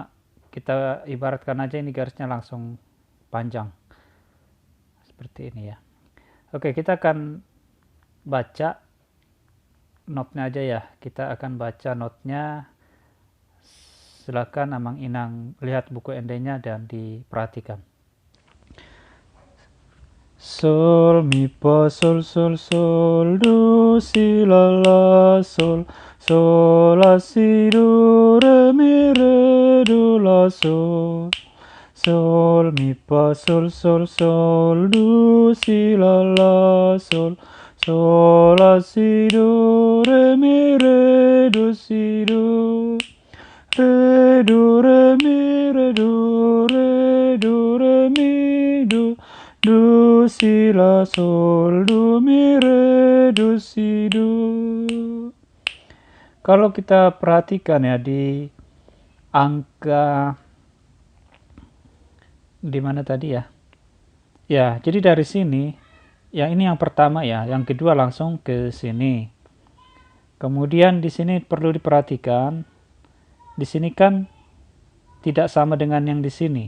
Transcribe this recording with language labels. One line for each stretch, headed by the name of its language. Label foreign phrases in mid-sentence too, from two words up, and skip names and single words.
Indonesian: Kita ibaratkan aja ini garisnya langsung panjang seperti ini ya. Oke, kita akan baca notnya aja ya. Kita akan baca notnya. Silakan Amang Inang lihat buku ND-nya dan diperhatikan. Sol, mi, fa, sol, sol, sol, do, si, la, la, sol, sol, la, si, do, re, mi, re, do, la, sol. Sol, mi, fa, sol, sol, sol, do, si, la, la, sol, sol, la, si, do, re, mi, re, do, si, do. Re, do, re, mi, re, do, re, do, re, mi, do. Do, si, la, sol, do, mi, re, do, si, do. Kalau kita perhatikan ya di angka di mana tadi ya? Ya, jadi dari sini, yang ini yang pertama ya, yang kedua langsung ke sini. Kemudian di sini perlu diperhatikan, di sini kan tidak sama dengan yang di sini.